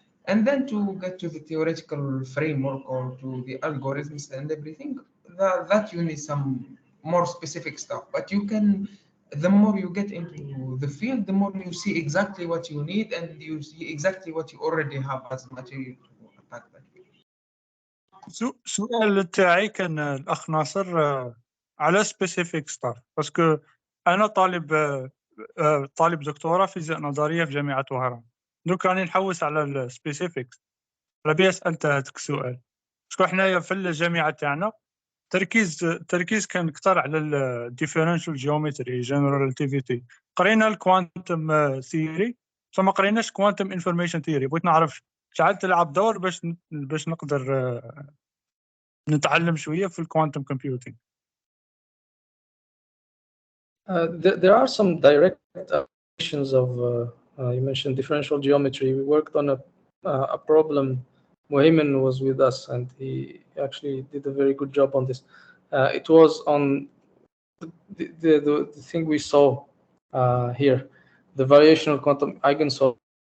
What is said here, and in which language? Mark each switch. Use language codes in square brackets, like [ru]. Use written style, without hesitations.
[en] And then to get to the theoretical framework or to the algorithms and everything, that you need some more specific stuff. But you can, the more you get into the field, the more you see exactly what you need, and you see exactly what you already have as material to attack that field. [ar] سؤال تاعي كان الأخ ناصر على [en] specific stuff، [ar] باسكو أنا طالب دكتوراه فيزياء نظرية في جامعة وهران، دوك راني نحوس على السبيسيفيكس. ربي سألتك سؤال، باسكو حنايا في الجامعة تاعنا تركيز كان كتر على الديفيرنشال جيومتري، جنرال ريلاتيفيتي، قرينا الكوانتم ثيوري فما قريناش كوانتم انفورميشن ثيوري. بغيت نعرف شحال تلعب دور باش نقدر نتعلم شوية في الكوانتم كومبيوتينغ. [en] There are some direct applications of, you mentioned differential geometry. We worked on a problem. Mohiman was with us, and he actually did a very good job on this. It was on the thing we saw here, the variational quantum eigensolve.